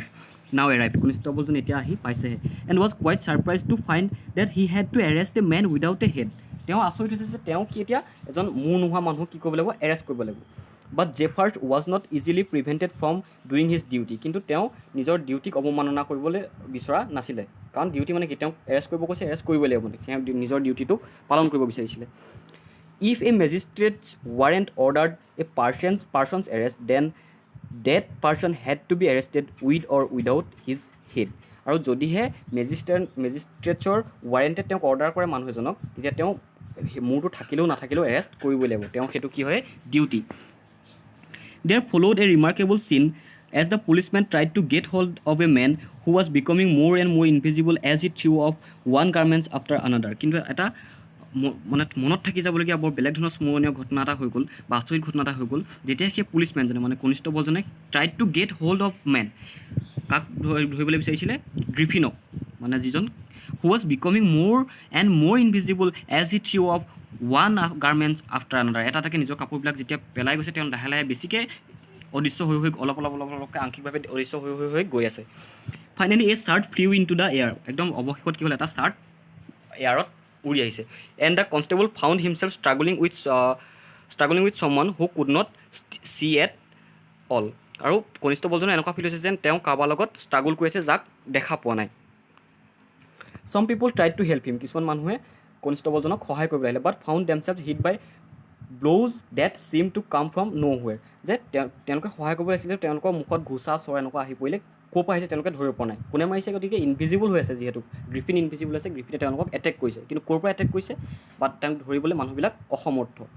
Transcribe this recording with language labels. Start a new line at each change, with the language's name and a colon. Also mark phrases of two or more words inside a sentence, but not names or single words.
English: now arrive,
Assamese: কনষ্টেবলজন এতিয়া আহি পাইছেহে।
English: and was quite surprise to find that he had to arrest a man without a head,
Assamese: তেওঁ আচৰিত হৈছে যে তেওঁ কি এতিয়া এজন মূৰ নোহোৱা মানুহক কি কৰিব লাগিব, এৰেষ্ট কৰিব লাগিব।
English: but Jaffers was not easily prevented from doing his duty,
Assamese: কিন্তু তেওঁ নিজৰ ডিউটিক অৱমাননা কৰিবলৈ বিচৰা নাছিলে, কাৰণ ডিউটি মানে কি, তেওঁক এৰেষ্ট কৰিব কৈছে, এৰেষ্ট কৰিবই লাগিব, মানে তেওঁ নিজৰ ডিউটিটোক পালন কৰিব বিচাৰিছিলে।
English: If a magistrate's warrant ordered a person's arrest, then that person had to be arrested with or without his head.
Assamese: আৰু যদিহে মেজিষ্ট্ৰেটছৰ ৱাৰেণ্টে তেওঁক অৰ্ডাৰ কৰে মানুহ এজনক, তেতিয়া তেওঁ মূৰটো থাকিলেও নাথাকিলেও এৰেষ্ট কৰিবই লাগিব, তেওঁ সেইটো কি হয়, ডিউটি।
English: There followed a remarkable scene as the policeman tried to get hold of a man who was becoming more and more invisible as he threw off one garment after another.
Assamese: কিন্তু এটা মানে মনত থাকি যাবলগীয়া বৰ বেলেগ ধৰণৰ স্মৰণীয় ঘটনা এটা হৈ গ'ল, বা আচৰিত ঘটনা এটা হৈ গ'ল, যেতিয়া সেই পুলিচমেনজনে মানে কনিষ্টেবলজনে
English: tried to get hold of man,
Assamese: কাক ধৰিবলৈ বিচাৰিছিলে, গ্ৰিফিনক, মানে যিজন
English: who was becoming more and more invisible as he threw off one garment after another,
Assamese: এটা এটাকৈ নিজৰ কাপোৰবিলাক যেতিয়া পেলাই গৈছে, তেওঁ লাহে লাহে বেছিকৈ অদৃশ্য হৈ অলপ অলপকৈ আংশিকভাৱে অদৃশ্য হৈ গৈ আছে।
English: finally a shirt flew in to the air,
Assamese: একদম অৱশেষত কি হ'ল, এটা চাৰ্ট এয়াৰত উৰি আহিছে।
English: and the constable found himself struggling with someone who could not see at all,
Assamese: আৰু কনিষ্টেবলজনৰ এনেকুৱা ফিল হৈছে যেন তেওঁ কাৰোবাৰ লগত ষ্ট্ৰাগল কৰি আছে, যাক দেখা পোৱা নাই।
English: some people tried to help him,
Assamese: কিছুমান মানুহে কনিষ্টেবলজনক সহায় কৰিব আহিলে,
English: but found themselves hit by blows that seem to come from nowhere,
Assamese: যে তেওঁলোকে সহায় কৰিব লাগিছিলে, তেওঁলোকৰ মুখত ঘোচা চৰ এনেকুৱা আহি পৰিলে, ক'ৰ পৰা আহিছে তেওঁলোকে ধৰিব পৰা নাই, কোনে মাৰিছে, গতিকে ইনভিজিবল হৈ আছে, যিহেতু গ্ৰিফিন ইনভিজিবল আছে, গ্ৰিফিনে তেওঁলোকক এটেক কৰিছে, কিন্তু ক'ৰ পৰা এটেক কৰিছে, বাট তেওঁক ধৰিবলৈ মানুহবিলাক অসমৰ্থ।